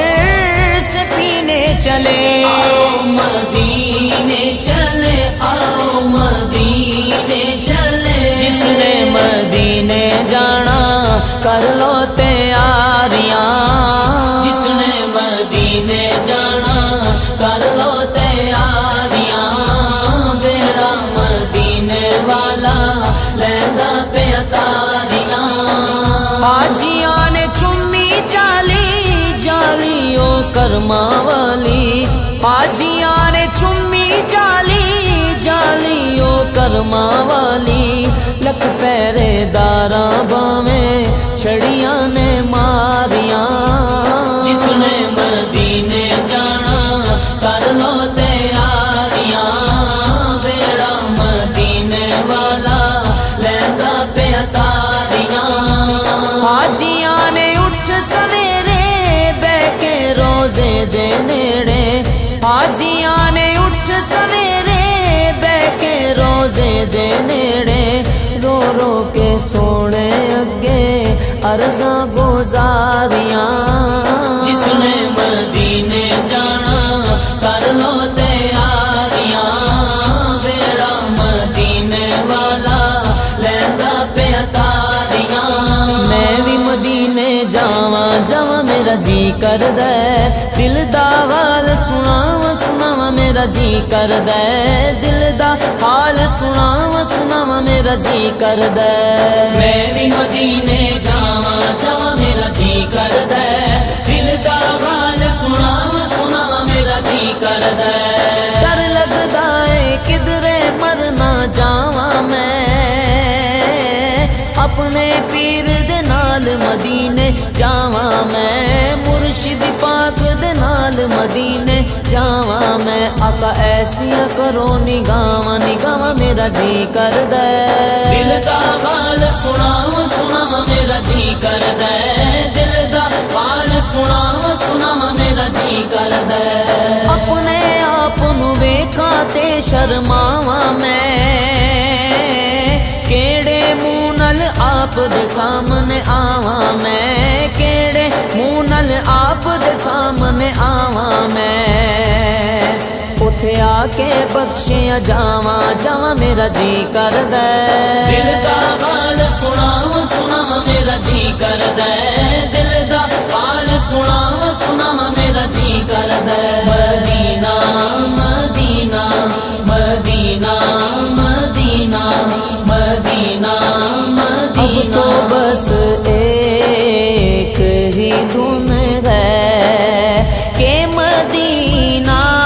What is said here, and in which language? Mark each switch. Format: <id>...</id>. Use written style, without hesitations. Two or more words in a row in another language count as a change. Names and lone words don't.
<pa>سے پینے چلے آؤ مدینے چلے آؤ مدینے چلے جس نے مدینے جانا کر لو تیاریاں جس نے مدینے جانا کر لو تیاریاں بیڑا مدینے والا لہنگا پہ اتاریاں حاجیاں نے چمی جالی جالیوں کرما والی حاجیاں نے چمی جالی جالیوں کرما والی لکھ پہرے داراں باویں چھڑیاں نے ماریاں جس نے مدینے جانا کر لو تیاریاں بیڑا مدینے والا لہنگا پہ اتاریاں حاجیاں نے اٹھ سویرے بہ کے روزے دے نیڑے حاجیاں نے اٹھ سویرے بہ کے روزے دے نیڑے رو رو کے سونے اگے عرضاں گزاریاں جس نے مدینے جانا کر لو تیاریاں بیڑا مدینے والا لہنگا پہ اتاریاں میں بھی مدینے جاواں جاواں میرا جی کردا ہے دل دا حال سناواں سناواں میرا جی کردا ہے دل دا حال سناواں سناواں میرا جی کردا ہے میں بھی مدینے جاواں جاواں میرا جی کردا ہے دل دا حال سناواں سناواں میرا جی کردا ہے ڈر لگدا ہے کدرے مر نہ جاواں میں اپنے پیر دے نال مدینے جاواں میں مرشد پاک دے نال مدینے جاواں میں آقا ایسیاں کرو نگاواں نگاواں میرا جی کردا ہے دل دا حال سناواں سناواں میرا جی کردا ہے دل دا حال سناواں سناواں میرا جی کردا ہے اپنے آپ نو ویکھاں تے شرماواں میں کیڑے منہ نال آپ دے سامنے آواں میں کیڑے منہ نال آپ دے سامنے آواں میں اوتھے آ کے بخشیاں جاواں جاواں میرا جی کردا ہے دل دا حال سناواں سناواں میرا جی کردا ہے دل دا حال سناواں سناواں میرا جی کردا ہے مدینہ مدینہ مدینہ مدینہ مدینہ مدینہ</pa> <ur>اب تو بس ایک ہی دھن ہے کہ مدینہ</ur>